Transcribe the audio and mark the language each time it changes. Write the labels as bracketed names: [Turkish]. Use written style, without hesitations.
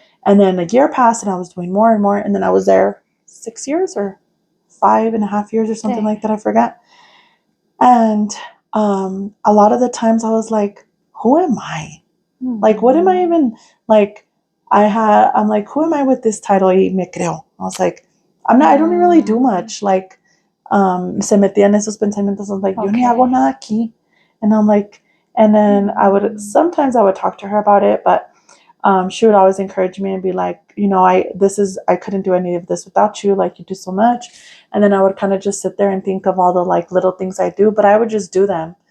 [English] And then a year passed and I was doing more and more. And then I was there 6 years or 5.5 years or something like that. I forgot. And a lot of the times I was like, who am I? Like, what am I even, like, I'm like, who am I with this title? [Spanish] Y me creo. [English] I was like, I don't really do much. [Spanish] Like, se metía en esos pensamientos. [English] I was like, [Spanish] yo ni hago nada aquí. [English] And I'm like, and then sometimes I would talk to her about it, but she would always encourage me and be like, you know, I couldn't do any of this without you. Like, you do so much. And then I would kind of just sit there and think of all the like little things I do, but I would just do them.